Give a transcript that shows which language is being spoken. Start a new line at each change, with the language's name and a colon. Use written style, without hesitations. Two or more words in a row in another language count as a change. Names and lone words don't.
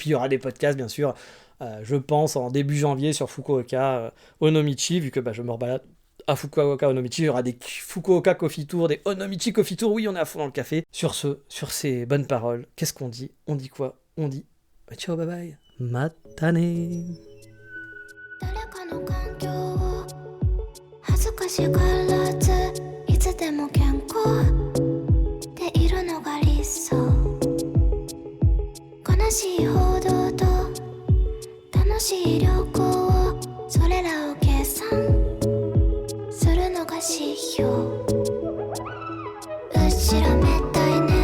French: Puis il y aura des podcasts, bien sûr, je pense, en début janvier sur Fukuoka Onomichi, vu que bah, je me rebalade à Fukuoka Onomichi. Il y aura des Fukuoka Coffee Tour, des Onomichi Coffee Tour. Oui, on est à fond dans le café. Sur ces bonnes paroles, qu'est-ce qu'on dit ? On dit quoi ? On dit ciao,
English: bye bye.
French: Matane.
Japanese: 恥ずかしがらずいつでも健康でいるのが理想悲しい報道と楽しい旅行それらを計算するのが指標後ろめたい